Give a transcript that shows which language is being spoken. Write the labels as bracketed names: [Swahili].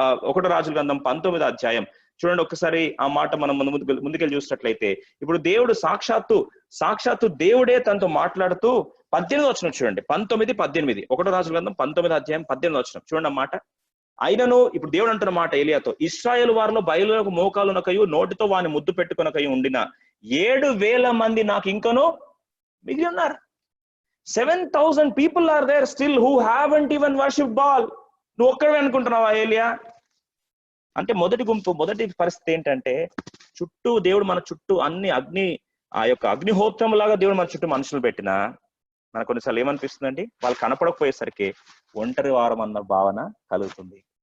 [Telugu] 1వ రాజుల గ్రంథం 19వ అధ్యాయం చూడండి ఒక్కసారి. ఆ మాట మనం ముందుకెళ్ళి చూసినట్లయితే, ఇప్పుడు దేవుడు సాక్షాత్తు దేవుడే తనతో మాట్లాడుతూ 18వ వచనం చూడండి. 19-18. 1వ రాజుల గ్రంథం 19వ అధ్యాయం 18వ వచనం చూడండి ఆ మాట. అయినను ఇప్పుడు దేవుడు అంటున్న మాట ఏలియాతో, ఇశ్రాయేలు వారిలో బయలులకు మోకాలునకయు నోటితో వాని ముద్దు పెట్టుకునకయు ఉండిన 7,000 మంది నాకు ఇంకను మిగిలి ఉన్నారు. [English] 7,000 people are there still who haven't even worshipped Baal. [Telugu] నువ్వు ఒక్కడే అనుకుంటున్నావా ఏలియా? అంటే మొదటి పరిస్థితి ఏంటంటే, దేవుడు మన చుట్టూ అన్ని ఆ యొక్క అగ్నిహోత్రం లాగా దేవుడు మన చుట్టూ మనుషులు పెట్టినా మనకు కొన్నిసార్లు ఏమనిపిస్తుందండి, వాళ్ళు కనపడకపోయేసరికి ఒంటరి వారం అన్న భావన కలుగుతుంది.